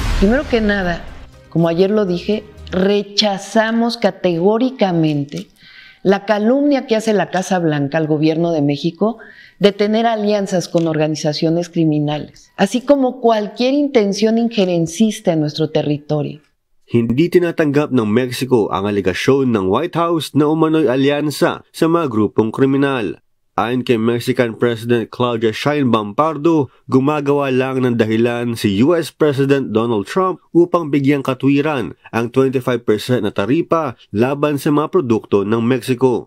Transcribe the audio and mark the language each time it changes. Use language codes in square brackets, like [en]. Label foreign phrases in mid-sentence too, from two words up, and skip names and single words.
[es] Primero que nada, como ayer lo dije, rechazamos categóricamente la calumnia que hace la Casa Blanca al gobierno de México de tener alianzas con organizaciones criminales, así como cualquier intención injerencista en nuestro territorio. [tl] Hindi tinatanggap ng Mexico ang alegasyon ng White House na umano'y alyansa sa mga grupong kriminal. Ayon kay [en] Mexican President [tl] Claudia Sheinbaum Pardo, gumagawa lang ng dahilan si [en] US President [tl] Donald Trump upang bigyang katwiran ang 25% na taripa laban sa mga produkto ng Mexico.